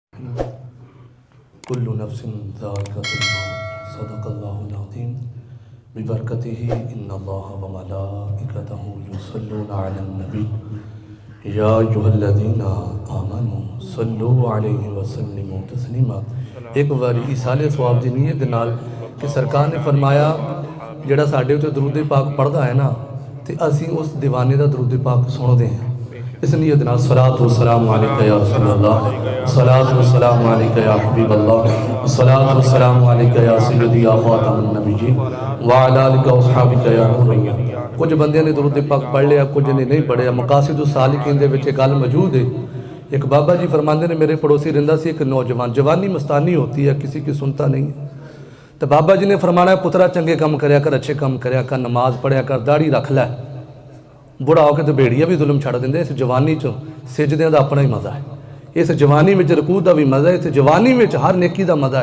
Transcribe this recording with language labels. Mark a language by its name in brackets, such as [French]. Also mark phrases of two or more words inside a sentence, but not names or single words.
[Arabic] كل نفس ذائقة الموت صدق الله العظيم ببركته إن الله وملائكته يصلون على النبي يا أيها الذين آمنوا صلوا عليه وسلموا تسليما. [Punjabi] ایک باری ایصال ثواب دی نیت دے نال کہ سرکار نے فرمایا جہڑا ساڈے اتے درود پاک پڑھدا ہے نا تے اسیں اس دیوانے دا درود پاک سندے ہیں. اس نیت نال [Arabic] صلاة والسلام عليك يا رسول الله، صلاة والسلام عليك يا حبيب الله، صلاة والسلام عليك يا سيدي يا خاتم النبيين وعلى آلك وأصحابك يا نور الله. [Punjabi] کچھ بندیاں نے درود پاک پڑھ لیا، کچھ نے نہیں پڑھیا۔ مقاصد السالکین دے وچ گل موجود ہے. ایک بابا جی فرماتے نے میرے پڑوسی رہندا سی ایک نوجوان, [Urdu] جوانی مستانی ہوتی ہے، کسی کی سنتا نہیں ہے. [Punjabi] تو بابا جی نے فرمانا پترا چنگے کم کریا کر، اچھے کم کریا کر، نماز پڑھیا کر، داڑھی رکھ لے. [Urdu] بڈھا ہو کر تو بھیڑیا بھی ظلم چھڈ دینگے. [Punjabi] اس جوانی چ سجدیاں دا اپنا ہی مزہ ہے, [Urdu] اس جوانی میں رکود کا بھی مزہ ہے، اس جوانی میں ہر نیکی کا مزہ ہے.